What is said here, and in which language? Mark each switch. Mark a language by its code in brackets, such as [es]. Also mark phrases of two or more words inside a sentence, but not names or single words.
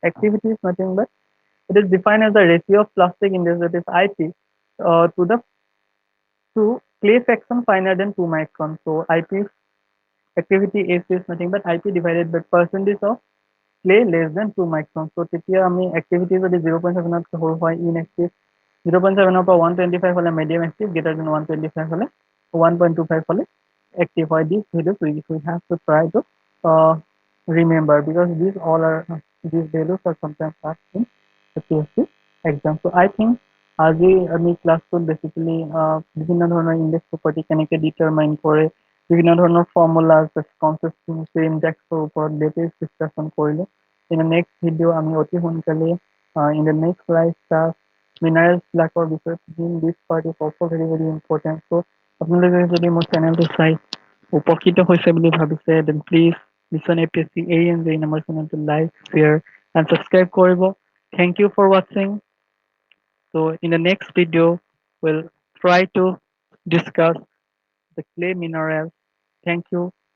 [en] Activity is nothing but it is defined as the ratio of plastic index, that is IP, to the to clay fraction finer than 2 microns. So IP activity is nothing but IP divided by percentage of clay less than 2 microns. [as] So তেতিয়া আমি activity যদি 0.7 তকৈ সৰু হয় inactive, 0.7 পৰা 125 হলে [en] medium active, greater than 125 [as] হলে 1.25 হলে active হয়. [en] These values we have to try to uh, remember because these values are sometimes asked in the PSC exam. So I think [as] আজি আমি ক্লাছটোত বেসিক্যালি বিভিন্ন ধৰণৰ [en] index property [as] কেনেকৈ ডিটাৰমাইন কৰে, বিভিন্ন ধৰণৰ [en] formulas consistency index [as] ওপৰত [en] latest discussion [as] কৰিলো. [en] in the next video' [as] আমি অতি সোনকালে [en] in the next live class [as] মিনাৰেলছবিলাকৰ বিষয়ে পঢ়িম. [en] this part is also very very important. [as] চ' আপোনালোকে যদি মোৰ চেনেলটো চাই উপকৃত হৈছে বুলি ভাবিছে [en] then please listen [as] APSC ANJ আমাৰ চেনেলটো [en] like share and subscribe [as] কৰিব. [en] Thank you for watching. So in the next video, we'll try to discuss the clay minerals. Thank you.